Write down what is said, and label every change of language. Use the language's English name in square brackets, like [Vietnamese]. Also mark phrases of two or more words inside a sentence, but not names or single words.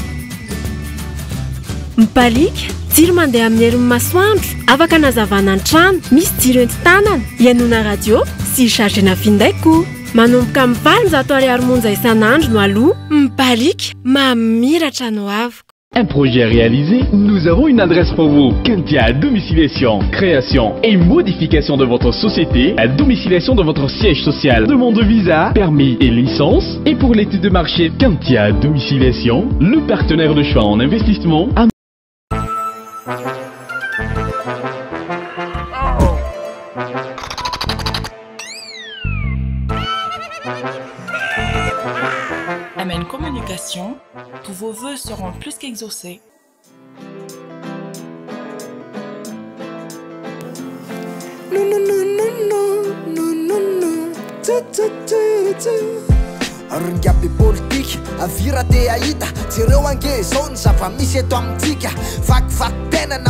[Malagasy] mipalika jiro mandeha amin'ny herin'ny masoandro afaka nazavana an-trano misy jiro enti-tanana ianona radio sy chargena finday koa manomboka amin'ny 20 monja isan'andro no aloha mipalika mamiratra no avoko. [French] Un projet réalisé, nous avons une adresse pour vous. Kentia Domiciliation, création et modification de votre société, à domiciliation de votre siège social, demande de visa, permis et licence. Et pour l'étude de marché, Kentia Domiciliation, le partenaire de choix en investissement. Amen Communication, tous vos vœux seront plus qu'exaucés. [Malagasy] Ringabe politika avira te ahita jereo ange zao ny zava-misy eto amintsika vakivaky tena na